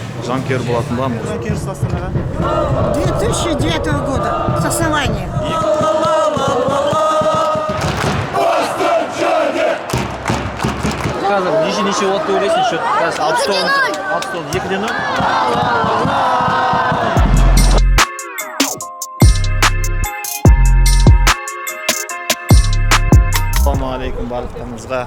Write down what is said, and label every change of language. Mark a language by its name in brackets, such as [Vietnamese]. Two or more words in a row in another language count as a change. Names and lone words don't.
[Kazakh] жанкүйер болатын ба? Жанкүйерсіз Астанаға? [Russian] 2009 года с основания. [Kazakh] Қазір неше отты ойлайсың? Счет қазір 60-0. 2-0. Ассалаумағалейкум барлықтарыңызға.